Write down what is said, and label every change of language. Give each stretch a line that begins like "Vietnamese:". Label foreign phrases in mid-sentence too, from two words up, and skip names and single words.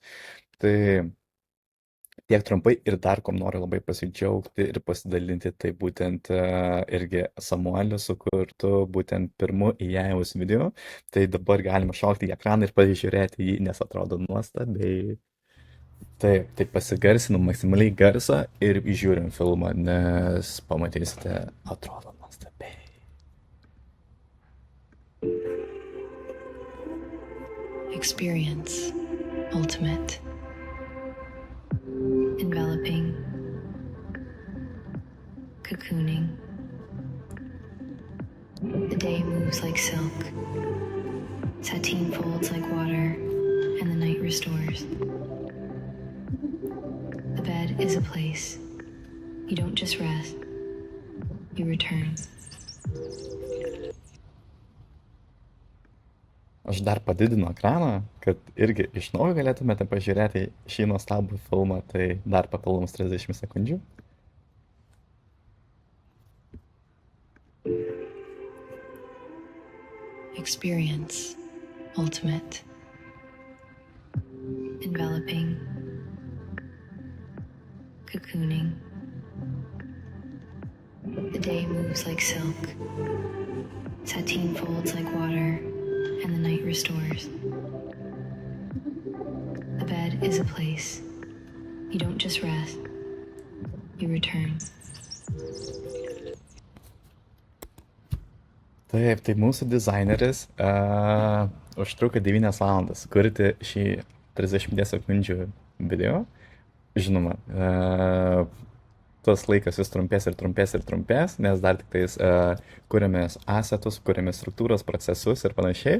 Lithuanian: Tai tiek trumpai ir dar kom noriu labai pasidžiaugti ir pasidalinti, tai būtent irgi Samuelio sukurtu būtent pirmu įėjus video. Tai dabar galima šaukti į ekraną ir pasižiūrėti jį, nes atrodo nuostabiai. Taip, tai pasigarsinu maksimaliai garsą ir žiūrim filmą, nes pamatysite, atrodo nuostabiai.
English: Experience ultimate. Enveloping, cocooning. The day moves like silk. Sateen folds like water, and the night restores. The bed is a place. You don't just rest, you return.
Lithuanian: Aš dar padidinu ekraną, kad irgi iš naujo galėtumėte pažiūrėti šį nuostabų filmą, tai dar papildomus 30 sekundžių.
English: Experience ultimate. Enveloping, cocooning. The day moves like silk. Sateen folds like water, and the night restores. The bed is a place. You don't just rest, you return.
Lithuanian: Taip, tai mūsų dizaineris užtruko 9 valandas kurti šį 30 sekundžių video. Žinoma, tas laikas vis trumpės ir trumpės ir trumpės, nes dar tik tais kuriame asetus, kuriame struktūros, procesus ir panašiai.